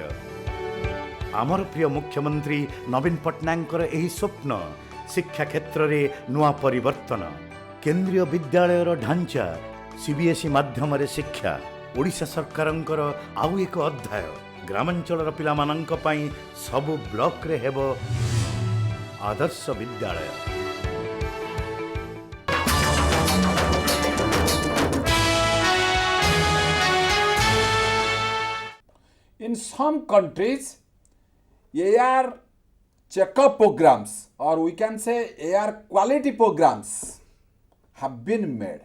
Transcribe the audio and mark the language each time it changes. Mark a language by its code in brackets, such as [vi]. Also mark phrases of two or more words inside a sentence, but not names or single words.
[or] ଆମର ପ୍ରିୟ ମୁଖ୍ୟମନ୍ତ୍ରୀ ନବୀନ ପଟ୍ଟନାୟକଙ୍କର ଏହି ସ୍ୱପ୍ନ ଶିକ୍ଷା କ୍ଷେତ୍ରରେ ନୂଆ ପରିବର୍ତ୍ତନ। କେନ୍ଦ୍ରୀୟ ବିଦ୍ୟାଳୟର ଢାଞ୍ଚା, ସିବିଏସ୍ଇ ମାଧ୍ୟମରେ ଶିକ୍ଷା, ଓଡ଼ିଶା ସରକାରଙ୍କର ଆଉ ଏକ ଅଧ୍ୟାୟ। ଗ୍ରାମାଞ୍ଚଳର ପିଲାମାନଙ୍କ ପାଇଁ ସବୁ ବ୍ଲକରେ ହେବ ଆଦର୍ଶ ବିଦ୍ୟାଳୟ। [en] In some countries, air checkup programs, or we can say air quality programs, have been made.